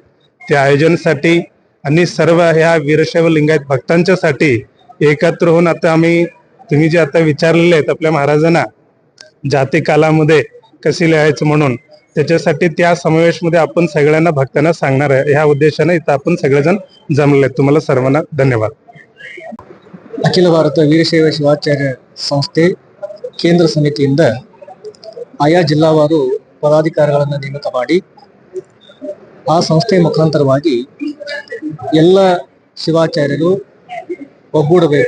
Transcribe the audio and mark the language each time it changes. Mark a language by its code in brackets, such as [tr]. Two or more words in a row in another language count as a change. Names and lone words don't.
[mr] त्या आयोजनासाठी आणि सर्व ह्या वीरशैव लिंगायत भक्तांच्यासाठी एकत्र होऊन आता तुम्ही जे आता विचारलेले आहेत आपल्या महाराजांना जाती कालामध्ये कशी लिहायचं म्हणून, त्याच्यासाठी त्या समावेशमध्ये आपण सगळ्यांना भक्तांना सांगणार आहे. ह्या उद्देशाने इथं आपण सगळेजण जमले आहेत. तुम्हाला सर्वांना धन्यवाद. [kn] ಅಖಿಲ ಭಾರತ ವೀರಶೈವ ಶಿವಾಚಾರ್ಯ ಸಂಸ್ಥೆ ಕೇಂದ್ರ ಸಮಿತಿಯಿಂದ ಆಯಾ ಜಿಲ್ಲಾವಾರು ಪದಾಧಿಕಾರಿಗಳನ್ನು ನೇಮಕ ಮಾಡಿ ಆ ಸಂಸ್ಥೆ ಮುಖಾಂತರವಾಗಿ ಎಲ್ಲ ಶಿವಾಚಾರ್ಯರು ಒಗ್ಗೂಡಬೇಕು.